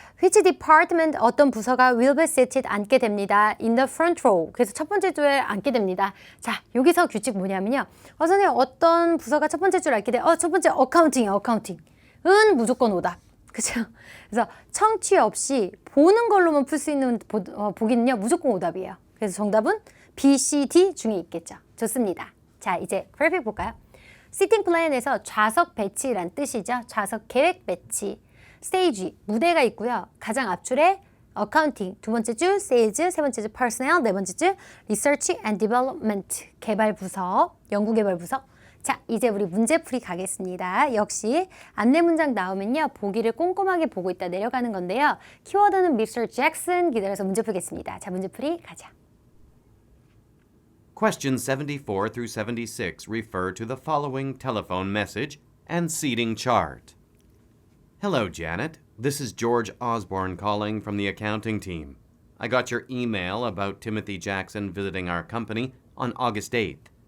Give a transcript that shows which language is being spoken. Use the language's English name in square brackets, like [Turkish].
[English] Which department [Korean] 어떤 부서가 [English] will be seated [Korean] 앉게 됩니다. [English] In the front row. [Korean] 그래서 첫 번째 줄에 앉게 됩니다. 자, 여기서 규칙 뭐냐면요. 선생님 어떤 부서가 첫 번째 줄 앉게 돼? 첫 번째 어카운팅이에요. 어카운팅. 은 무조건 오답. 그죠? 그래서 청취 없이 보는 걸로만 풀 수 있는 보기는요. 무조건 오답이에요. 그래서 정답은 B, C, D 중에 있겠죠. 좋습니다. 자, 이제 그래픽 볼까요? 시팅 플랜에서 좌석 배치란 뜻이죠. 좌석 계획 배치. 스테이지, 무대가 있고요. 가장 앞줄에 어카운팅, 두 번째 줄 세일즈, 세 번째 줄 퍼스널, 네 번째 줄 리서치 앤 디벨롭먼트, 개발 부서, 연구 개발 부서. 자, 이제 우리 문제풀이 가겠습니다. 역시 안내 문장 나오면요. 보기를 꼼꼼하게 보고 있다 내려가는 건데요. 키워드는 Mr. Jackson 기다려서 문제 풀겠습니다. 자, 문제풀이 가자. [English] Questions 74 through 76 refer to the following telephone message and seating chart. Hello, Janet. This is George Osborne calling from the accounting team. I got your email about Timothy Jackson visiting our company on August 8th.